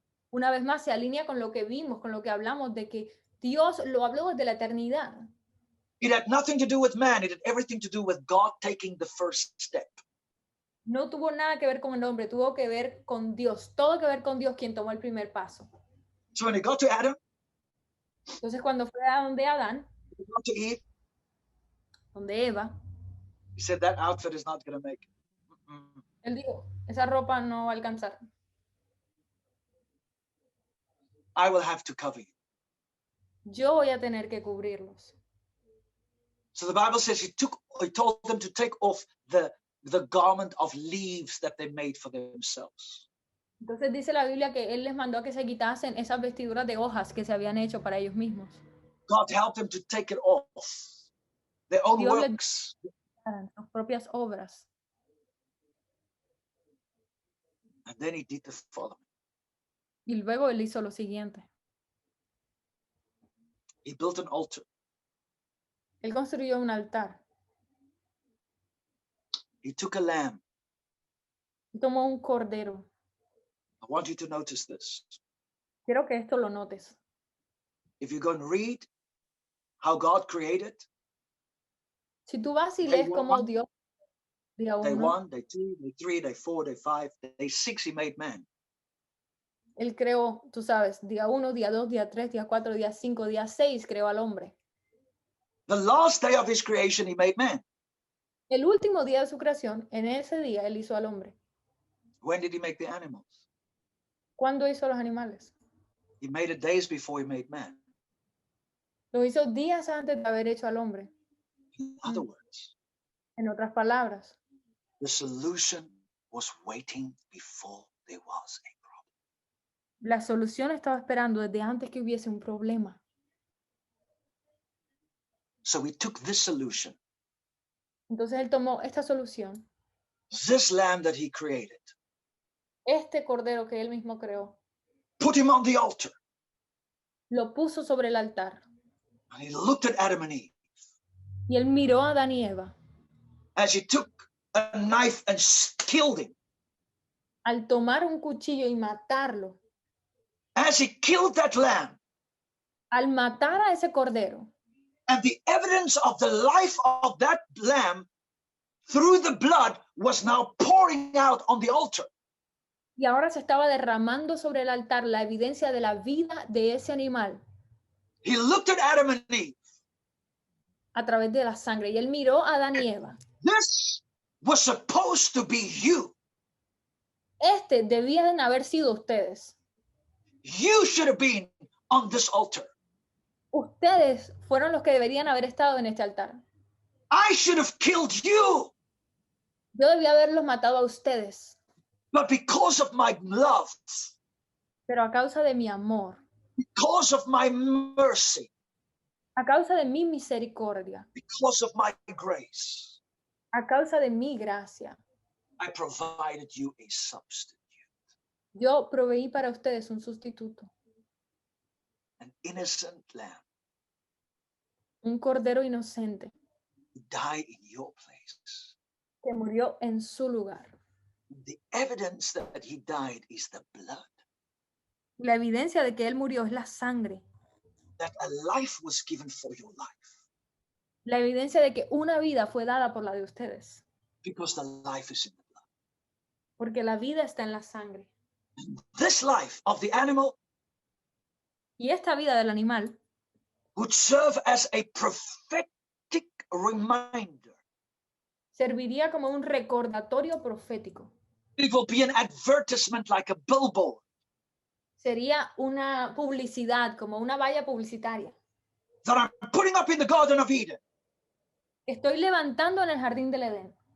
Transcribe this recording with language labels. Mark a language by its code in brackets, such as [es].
[es] Una vez más se alinea con lo que vimos, con lo que hablamos de que Dios lo habló desde la eternidad. [en] It had nothing to do with man. It had everything to do with God taking the first step. [es] No tuvo nada que ver con el hombre, tuvo que ver con Dios. Todo que ver con Dios quien tomó el primer paso. [en] So when he got to Adam, [es] Entonces cuando fue a donde Adán, [en] he got to Eve, [es] donde Eva, [en] he said that outfit is not going to make it. Mm-mm. [es] él dijo, esa ropa no va a alcanzar. [en] I will have to cover you. [es] Yo voy a tener que cubrirlos. [en] So the Bible says he told them to take off the garment of leaves that they made for themselves. [es] Entonces dice la Biblia que él les mandó a que se quitasen esas vestiduras de hojas que se habían hecho para ellos mismos. [en] God helped them to take it off. Their own [es] Dios les- [en] works. [es] Eran sus propias obras. [en] And then he did the following. [es] Y luego él hizo lo siguiente. [en] He built an altar. [es] Él construyó un altar. [en] He took a lamb. [es] Y tomó un cordero. [en] I want you to notice this. [es] Quiero que esto lo notes. [en] If you go and read how God created, [es] Si tú vas y [en] Day [es] lees cómo [en] one. [es] Dios, día [en] day 1, 1, day 2, day 3, day 4, day 5, day 6, he made man. [es] él creó, tú sabes, día 1, día 2, día 3, día 4, día 5, día 6, creó al hombre. [en] The last day of his creation, he made man. [es] El último día de su creación, en ese día, él hizo al hombre. [en] When did he make the animals? [es] ¿Cuándo hizo a los animales? [en] He made it days before he made man. [es] Lo hizo días antes de haber hecho al hombre. [en] In other words, [es] En otras palabras, [en] the solution was waiting before there was a problem. [es] la solución estaba esperando desde antes que hubiese un problema. [en] So he took this solution, [es] Entonces él tomó esta solución, [en] this lamb that he created, [es] este cordero que él mismo creó, [en] put him on the altar, [es] lo puso sobre el altar. [en] and he looked at Adam and Eve [es] Y él miró a Adán y Eva. [en] as he took a knife and killed him. [es] Al tomar un cuchillo y matarlo, [en] As he killed that lamb, [es] al matar a ese cordero, [en] and the evidence of the life of that lamb through the blood was now pouring out on the altar. [es] y ahora se estaba derramando sobre el altar la evidencia de la vida de ese animal [en] He looked at Adam and Eve. [es] a través de la sangre. Y él miró a Adán y Eva. [en] This was supposed to be you. [es] Este debían haber sido ustedes. [en] You should have been on this altar. [es] Ustedes fueron los que deberían haber estado en este altar. [en] I should have killed you. [es] Yo debía haberlos matado a ustedes, [en] But because of my love, [es] pero a causa de mi amor, [en] because of my mercy, [es] a causa de mi misericordia, [en] because of my grace, [es] a causa de mi gracia, [en] I provided you a substitute, [es] yo proveí para ustedes un sustituto, [en] an innocent lamb [es] un cordero inocente [en] who died in your place. [es] que murió en su lugar. [en] The evidence that he died is the blood, [es] La evidencia de que él murió es la sangre. [en] that a life was given for your life, [es] La evidencia de que una vida fue dada por la de ustedes, [en] because the life is in the blood. [es] porque la vida está en la sangre. [en] This life of the animal [es] Y esta vida del animal [en] would serve as a prophetic reminder. [es] serviría como un recordatorio profético. [en] It will be an advertisement like a billboard [es] Sería una publicidad, como una valla publicitaria. [en] that I'm putting up in the Garden of Eden. [es] Estoy levantando en el jardín del Edén.